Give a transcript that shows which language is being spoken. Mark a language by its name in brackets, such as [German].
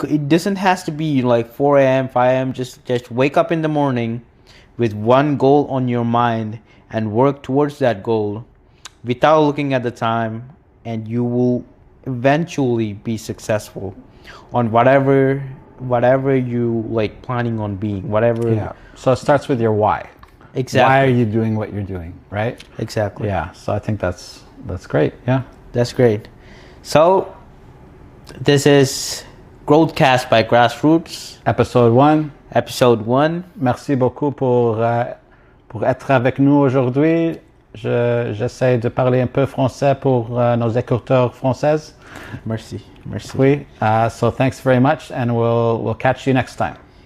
[English] It doesn't have to be 4 a.m., 5 a.m. Just wake up in the morning with one goal on your mind and work towards that goal without looking at the time, and you will eventually be successful on whatever you planning on being, whatever. Yeah. So it starts with your why. Exactly. Why are you doing what you're doing, right? Exactly. Yeah. So I think that's great. Yeah. That's great. So this is GrowthCast by Grassroots. Episode 1. Episode 1. [French] Merci beaucoup pour être avec nous aujourd'hui. J'essaie de parler un peu français pour nos écouteurs françaises. Merci. Oui. [English] So thanks very much, and we'll catch you next time.